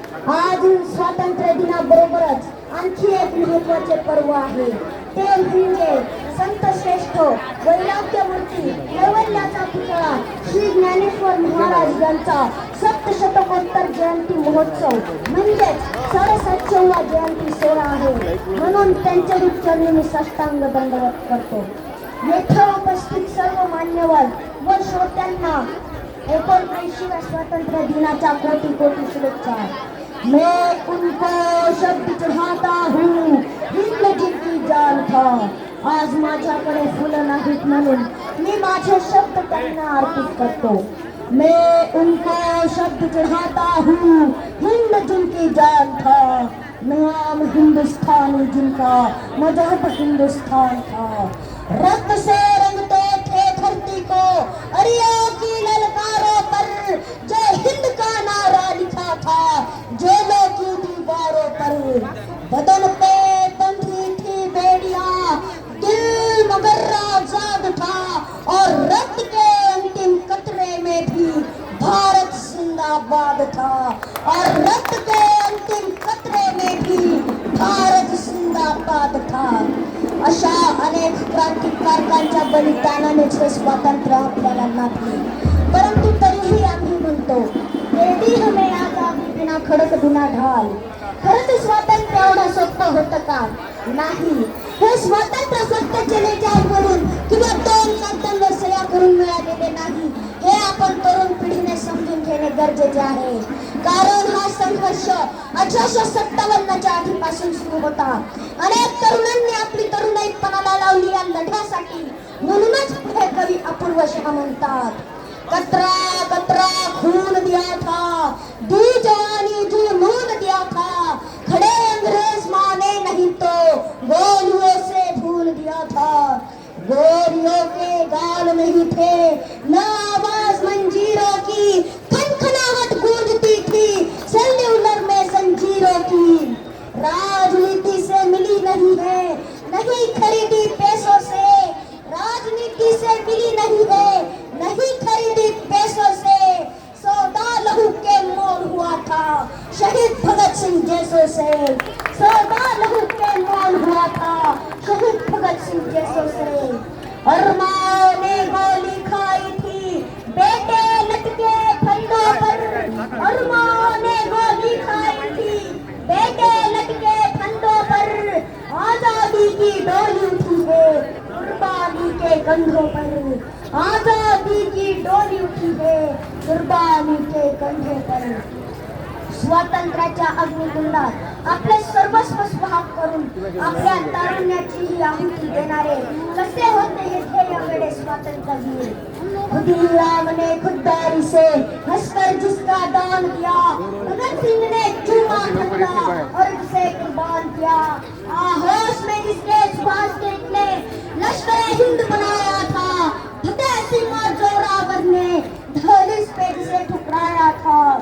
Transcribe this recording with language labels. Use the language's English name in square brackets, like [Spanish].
[Marathi] आज स्वातंत्र्य दिनाबरोबरच आणखी एक महत्त्वाचे पर्व आहे, ते म्हणजे संत श्रेष्ठ वैराग्यमूर्ती कैवल्याचा पुतळा श्री ज्ञानेश्वर महाराज यांचा सप्तशतकोत्तर जयंती महोत्सव म्हणजेच 67वा जयंती सोहळा आहे. म्हणून त्यांच्या चरणी मी साष्टांग दंडवत करतो. येथे उपस्थित सर्व मान्यवर व श्रोत्यांना 79व्या स्वातंत्र्य दिनाच्या कोटी कोटी शुभेच्छा. [Hindi] मैं उनको शब्द चढ़ाता हूँ हिंद जिनकी जान था. [Marathi] आज माझ्याकडे फुलं नाहीत म्हणून मी माझे शब्द त्यांना अर्पित करतो. [Hindi] मैं उनको शब्द चढ़ाता हूँ हिंद जिनकी जान था. नाम हिंदुस्तानी जिनका मजहब हिंदुस्तान था. रक्त से रंगते थे धरती को अरिया की ललकारों पर जय हिंद का नारा लिखा था जेलों की दीवारों पर. बदन पे बंधी थी बेड़ियां दिल मगर आजाद था और रक्त के अंतिम कतरे में भी भारत जिंदाबाद था. और रक्त के अंतिम कतरे में भी भारत जिंदाबाद था. [Marathi] अशा अनेक क्रांतिकारकांच्या बलिदानानेच हे स्वातंत्र्य आपल्याला लाभले. परंतु तरीही आम्ही म्हणतो [Hindi] एडी हमें आजादी बिना खडक बिना ढाल. [Marathi] खरं तर स्वातंत्र्य एवढं सोपं होतं का? नाही. हे स्वातंत्र्य फक्त चले जावरून किंवा 2 लाखांवर सह्या करून मिळालेले नाही. हे आपण तरुण पिढीने समजून घेणे गरजेचे आहे. कारण हा संघर्ष 1857च्या आधीपासून सुरू होता. अनेक तरुणांनी आपली तरुणाई पणाला लावली या लढ्यासाठी. म्हणूनच हे कवी अपूर्व शाह म्हणतात, [Hindi] कतरा कतरा खून दिया था दी जवानी जुनून दिया था. खड़े अंग्रेज माने नहीं तो गोलियों से भून दिया था. गोलियों के गाल नहीं थे न आवाज मंजीरों की. खनखनाहट गूंजती थी सेल्यूलर में जंजीरों की. राजनीति से मिली नहीं है नहीं खरीदी पैसों से. राजनीति से मिली नहीं है नहीं खरीदी पैसों से. सौदा लहू के मोल हुआ था शहीद भगत सिंह जैसों से. सौदा लहू के मोल हुआ था शहीद भगत सिंह जैसों से. और माँ ने गोली खाई थी बेटे लटके फंदों पर. और माँ ने गोली खाई थी बेटे लटके फंदों पर. आजादी की डोली उठी है कुर्बानी के कंधों पर. आजादी की डोली उठी है कुर्बानी के कंधों पर. [Marathi] स्वातंत्र्याच्या अग्निकुंडात आपले सर्वस्व स्वाह करून आपल्या तारुण्याची आहुती देणारे कसे होते हे ध्येय वेडे स्वातंत्र्यवीर. [Hindi] खुदीराम ने खुददारी से हंसकर जिसका दान किया. भगत सिंह ने चूमा खरीदा और उसे कुर्बान किया. आहोश में जिसके सुभाष के निकले लश्कर हिंद बनाया था. फतेह सिंह और जोरावर ने दहलीज पे जिसे ठुकराया था.